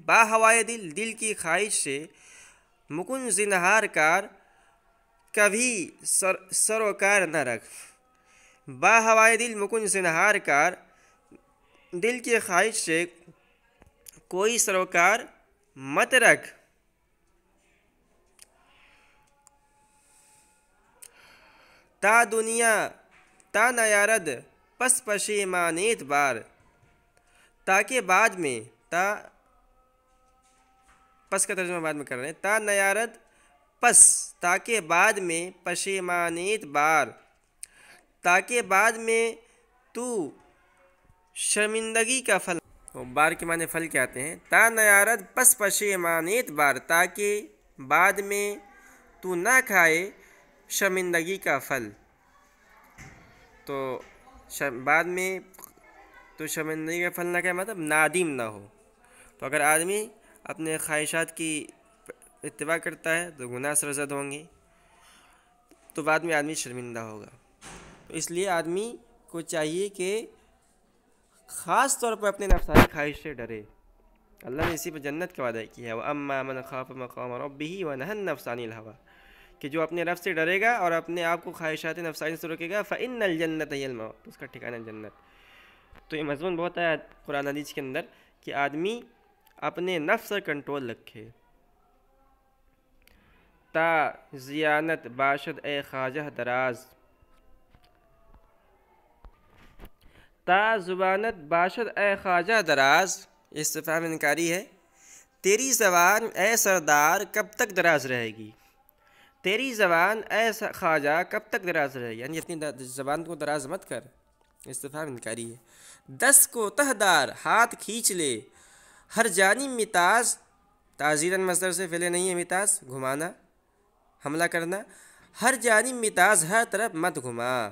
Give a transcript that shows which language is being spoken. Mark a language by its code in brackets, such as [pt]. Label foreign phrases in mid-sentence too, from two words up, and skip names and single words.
[fa] با ہوائے دل [ur] کی خواہش سے، [fa] مکن زنہار کار [ur] کبھی سروکار نہ رکھ. [fa] با ہوائے دل مکن زنہار کار، [ur] دل کی خواہش سے کوئی سروکار مت رکھ. [fa] تا دنیا تا نیارد پس پشیمانیت بار، [ur] تاکہ بعد میں، [fa] تا پس [ur] کا ترجمہ بعد میں کر رہے ہیں، [fa] تا نیارد پس [ur] تاکہ بعد میں [fa] پشیمانیت بار، [ur] تاکہ بعد میں تو شرمندگی کا پھل. بار کے معنی پھل کے آتے ہیں. [fa] تا نیارد پس پشیمانیت بار، [ur] تاکہ بعد میں تو نہ کھائے شرمندگی کا پھل. تو بعد میں تو شرمندگی کا پھل نہ کھائے مطلب نادم نہ ہو. تو اگر آدمی اپنے خواہشات کی اتباع کرتا ہے تو گناہ سرزد ہوں گے، تو بعد میں آدمی شرمندہ ہوگا. تو اس لیے آدمی کو چاہیے کہ خاص طور پر اپنے نفسانی خواہش سے ڈرے. اللہ نے اسی پہ جنت کا وعدہ کیا ہے، [ar] وَأَمَّا مَنْ خَافَ مَقَامَ رَبِّهِ وَنَهَى النَّفْسَ عَنِ الْهَوَىٰ، [ur] کہ جو اپنے رب سے ڈرے گا اور اپنے آپ کو خواہشات نفسانی سے روکے گا [ar] فإن الجنت ہی المأوى، [ur] تو اس کا ٹھکانہ جنت۔ تو یہ مضمون بہت ہے قرآن حدیث کے اندر کہ آدمی اپنے نفس پر کنٹرول رکھے۔ [fa] تا زیانت باشد اے خواجہ دراز، تا زبانت باشد اے خواجہ دراز، [ur] استفہام انکاری ہے۔ تیری زبان اے سردار کب تک دراز رہے گی، تیری زبان اے خواجہ کب تک دراز رہے گی، یعنی اپنی زبان کو دراز مت کر، استفہام انکاری ہے۔ دس کو تہدار ہاتھ کھینچ لے، [fa] ہر جانب متاز، [ur] تعزیراً مصدر سے فعل نہیں ہے متاز، گھمانا، حملہ کرنا، [fa] ہر جانب متاز، [ur] ہر طرف مت گھما۔